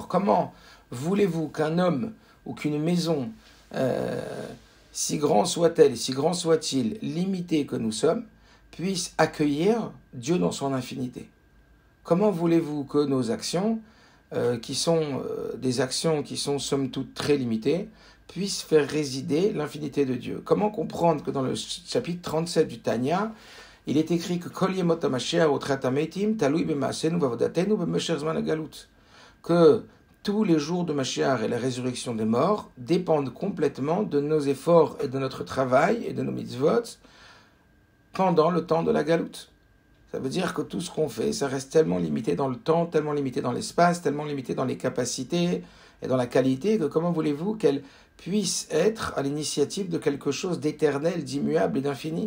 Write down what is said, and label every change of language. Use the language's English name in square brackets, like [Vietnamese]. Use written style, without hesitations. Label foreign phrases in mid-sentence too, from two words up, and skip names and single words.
[French] Comment voulez-vous qu'un homme ou qu'une maison, si grand soit-elle, si grand soit-il, limitée que nous sommes, puisse accueillir Dieu dans son infinité? Comment voulez-vous que nos actions, qui sont des actions qui sont somme toute très limitées, puissent faire résider l'infinité de Dieu? Comment comprendre que dans le chapitre 37 du Tanya, il est écrit que [Hebrew] כל ימות המשיח ותחיית המתים תלוי במעשינו ועבודתנו במשך זמן הגלות, [French] que tous les jours de Mashiach et la résurrection des morts dépendent complètement de nos efforts et de notre travail et de nos mitzvot pendant le temps de la galoute. Ça veut dire que tout ce qu'on fait, ça reste tellement limité dans le temps, tellement limité dans l'espace, tellement limité dans les capacités et dans la qualité, que comment voulez-vous qu'elle puisse être à l'initiative de quelque chose d'éternel, d'immuable et d'infini?